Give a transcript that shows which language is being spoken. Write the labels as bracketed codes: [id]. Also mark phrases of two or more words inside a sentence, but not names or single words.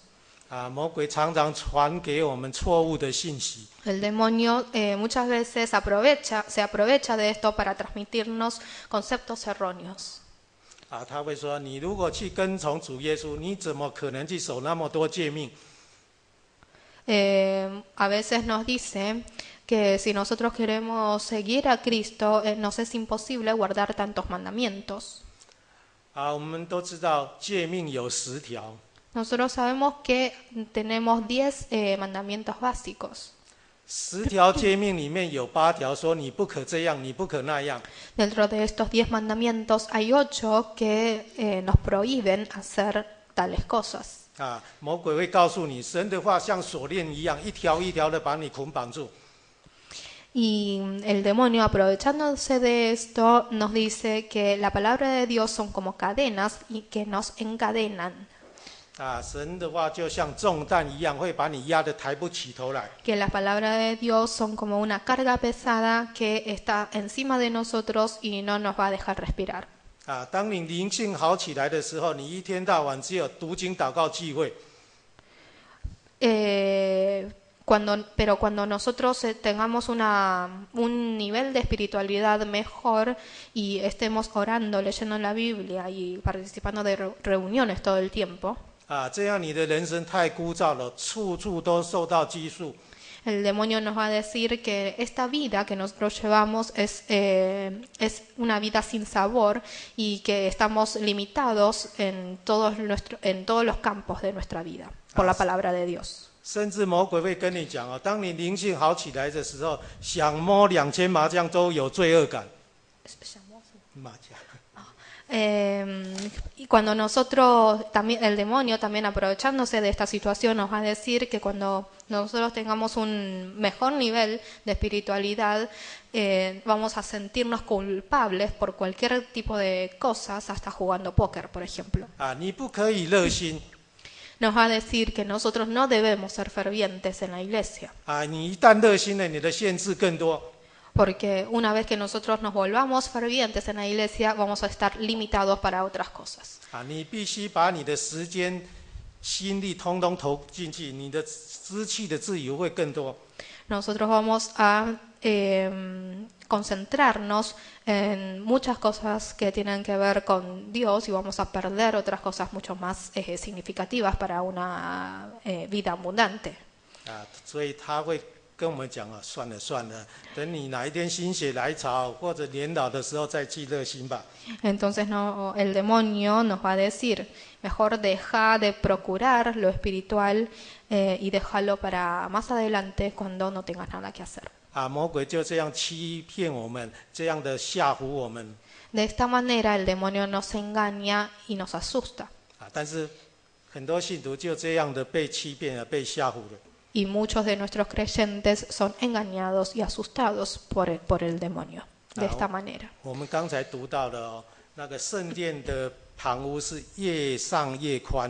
[zh] 魔鬼常常传给我们错误的信息。 [es] El demonio muchas veces se aprovecha de esto para transmitirnos conceptos erróneos. [zh] 他会说，你如果去跟从主耶稣，你怎么可能去守那么多诫命？ [es] A veces nos dice que si nosotros queremos seguir a Cristo, nos es imposible guardar tantos mandamientos. [zh] 我们都知道诫命有10条。 [es] Nosotros sabemos que tenemos 10 mandamientos básicos. [zh] 10 条诫命里面有8条说你不可这样，你不可那样。 [es] Dentro de estos 10 mandamientos hay 8 que nos prohíben hacer tales cosas. [zh] 魔鬼会告诉你，神的话像锁链一样，一条一条的把你捆绑住。 [es] Y el demonio, aprovechándose de esto, nos dice que la palabra de Dios son como cadenas y que nos encadenan. [zh] 神的话就像重担一样，会把你压得抬不起头来。 [es] Que la palabra de Dios son como una carga pesada que está encima de nosotros y no nos va a dejar respirar. [zh] 当你灵性好起来的时候，你一天到晚只有读经、祷告、聚会。 [es] Pero cuando nosotros tengamos un nivel de espiritualidad mejor y estemos orando, leyendo la Biblia y participando de reuniones todo el tiempo, [zh] 这样你的人生太枯燥了，处处都受到拘束。 [es] el demonio nos va a decir que esta vida que nosotros llevamos es una vida sin sabor y que estamos limitados en todos los campos de nuestra vida por la palabra de Dios. [zh] 甚至魔鬼会跟你讲当你灵性好起来的时候，想摸2000麻将都有罪恶感。麻将。 [es] Y cuando nosotros, también el demonio también aprovechándose de esta situación nos va a decir que cuando nosotros tengamos un mejor nivel de espiritualidad vamos a sentirnos culpables por cualquier tipo de cosas, hasta jugando póker, por ejemplo. [zh] 你不可以热心。 [es] Nos va a decir que nosotros no debemos ser fervientes en la iglesia. [zh] 你一旦热心了，你的限制更多。 [es] Porque una vez que nosotros nos volvamos fervientes en la iglesia, vamos a estar limitados para otras cosas. [zh] 你必须把你的时间、心力通通投进去，你的失去的自由会更多。 [es] Nosotros vamos a concentrarnos en muchas cosas que tienen que ver con Dios y vamos a perder otras cosas mucho más significativas para una vida abundante. [zh] 所以他会跟我们讲算了算了，等你哪一天心血来潮或者年老的时候再去热心吧。 [es] Entonces el demonio nos va a decir, mejor deja de procurar lo espiritual y déjalo para más adelante cuando no tengas nada que hacer. [zh] 魔鬼就这样欺骗我们，这样的吓唬我们。 [es] De esta manera el demonio nos engaña y nos asusta. [zh] 但是很多信徒就这样的被欺骗了，被吓唬了。 [es] Y muchos de nuestros creyentes son engañados y asustados por el demonio de esta manera. [zh] 我们刚才读到了那个圣殿的旁屋是越上越宽。